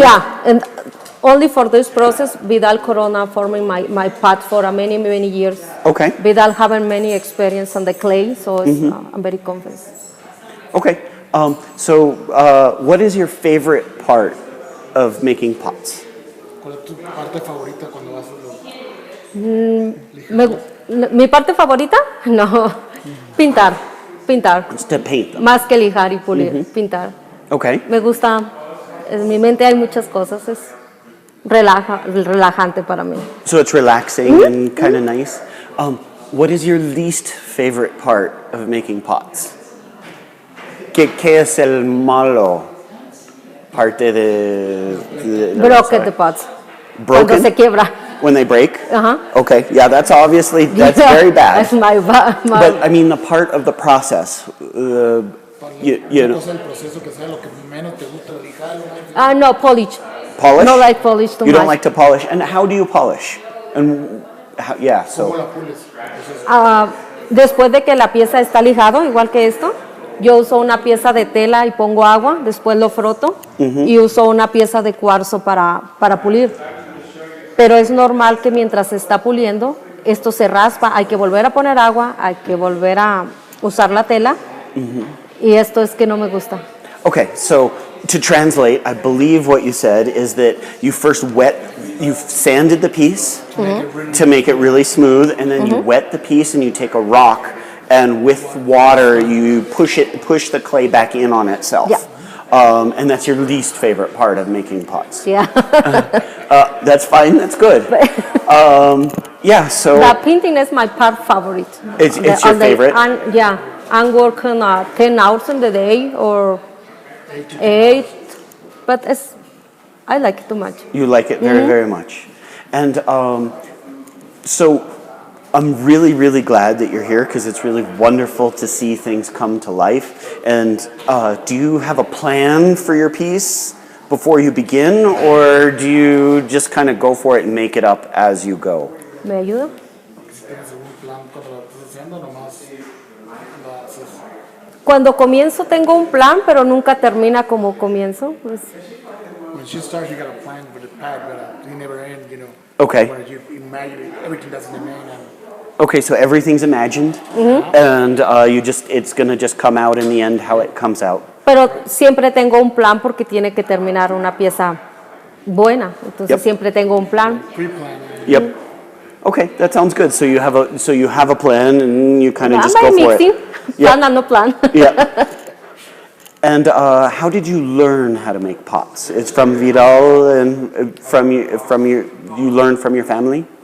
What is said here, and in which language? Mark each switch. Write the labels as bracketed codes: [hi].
[en] Yeah, and only for this process, Vidal Corona forming my pads for many years. Okay. Vidal having many experience on the clay, so I'm very confident. Okay. So what is your favorite part of making pots? [es] ¿Cuál es tu parte favorita cuando haces ¿Mi parte favorita? No, pintar. [en] It's to paint them. [es] Más que lijar y pulir, pintar. [en] Okay. [es] Me gusta, en mi mente hay muchas cosas, es relajante para mí. [en] So it's relaxing and kind of nice. What is your least favorite part of making pots? [es] ¿Qué es el malo parte de [en] Broken the pots. Broken? [es] Cuando se quiebra. [en] When they break? Okay, yeah, that's very bad. That's my But I mean the part of the process. [es] No sé el proceso que sea lo que menos te gusta lijarlo. [en] No, polish. Polish? No like polish too You much. don't like to polish. And how do you polish? And yeah, [es] ¿Cómo [en] so [es] la pules? Después de que la pieza está lijado, igual que esto, yo uso una pieza de tela y pongo agua, después lo froto y uso una pieza de cuarzo para pulir. Pero es normal que mientras se está puliendo, esto se raspa, hay que volver a poner agua, hay que volver a usar la tela y esto es que no me gusta. [en] okay, so to translate, I believe what you said is that you first you sanded the piece to make it really smooth, and then you wet the piece and you take a rock and with water you push the clay back in on itself. Yeah. And that's your least favorite part of making pots. Yeah. That's fine, that's good. Yeah, so The painting is my part favorite. It's your favorite? I'm working 10 hours in the day or 8, but I like it too much. you like it very, very much. And so I'm really, really glad that you're here because it's really wonderful to see things come to life. And do you have a plan for your piece before you begin, or do you just kind of go for it and make it up as you go? [es] ¿Me ayuda? Si tienes algún plan cuando la estás haciendo, nomás la haces. Cuando comienzo tengo un plan, pero nunca termina como comienzo. Pues, [en] When she starts, you got a plan for the pad, but you never end, Okay. Where you imagine everything doesn't remain. Okay, so everything's imagined, and it's gonna just come out in the end how it comes out. [es] pero siempre tengo un plan porque tiene que terminar una pieza buena. Entonces [en] Yep. [es] siempre tengo un plan. [en] Pre-plan. Yep. Okay, that sounds good. So you have a plan, and you kind of just I'm go for mixing. it. Yeah. Plan and no plan. Yeah. And how did you learn how to make pots? It's from Vidal and you learned from your family?